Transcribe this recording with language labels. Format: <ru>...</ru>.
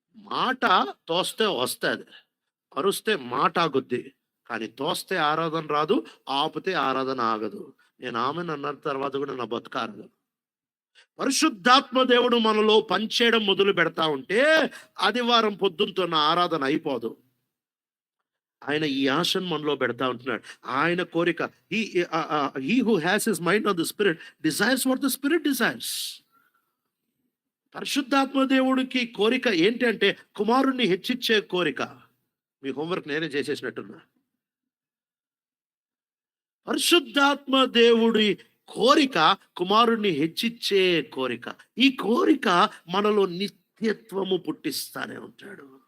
<te>మాట తోస్తే వస్తుంది, అరుస్తే మాట ఆగుద్ది, కానీ తోస్తే ఆరాధన రాదు, ఆపితే ఆరాధన ఆగదు. నేను ఆమెను అన్న తర్వాత కూడా నా బతుకారదు. పరిశుద్ధాత్మ దేవుడు మనలో పనిచేయడం మొదలు పెడతా ఉంటే ఆదివారం పొద్దున్నతో నా ఆరాధన అయిపోదు. ఆయన ఈ ఆశను మనలో పెడతా ఉంటున్నాడు. ఆయన కోరిక,</te> <en>he who has his mind on the spirit desires what the spirit desires.</en> <te>పరిశుద్ధాత్మ దేవుడికి కోరిక ఏంటి అంటే కుమారుణ్ణి హెచ్చించే కోరిక. మీ హోంవర్క్ నేనే చేసేసినట్టున్నా. పరిశుద్ధాత్మ దేవుడి కోరిక కుమారుణ్ణి హెచ్చించే కోరిక. ఈ కోరిక మనలో నిత్యత్వము పుట్టిస్తానే ఉంటాడు.</te>